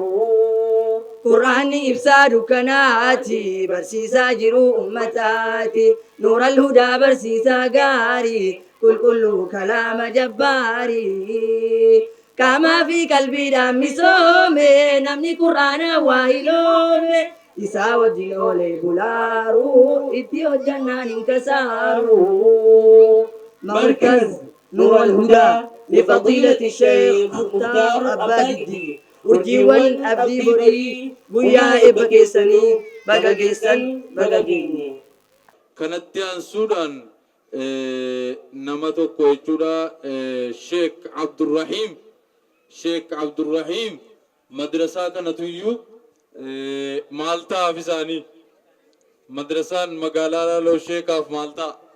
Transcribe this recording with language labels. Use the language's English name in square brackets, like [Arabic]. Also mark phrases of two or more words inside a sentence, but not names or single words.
[Oromo] Qur'aanni ibsaa dukkanaati barsiisaa jiru ummataati nuura ludaa barsiisaa gaarii qulqulluu kalaama jabbaarii qaamaa fi qalbiidhaan misoome namni qur'aana waa hiloome isaa wajjin oolee bulaaru itti hojjannaan hin kasaaru. [Arabic] مركز نور الهدى لفضيلة الشيخ مختار أبادي [Oromo] urjiiwwan abdii borii guyyaa eebba keessanii baga geessan baga geenye. Kanatti aansuudhaan nama tokko jechuudha Sheek Abdurrahiim madrasaa kanatu iyyuu maal ta'aaf isaanii madrasaan magaalaa Laaloo Sheekaaf maal ta'a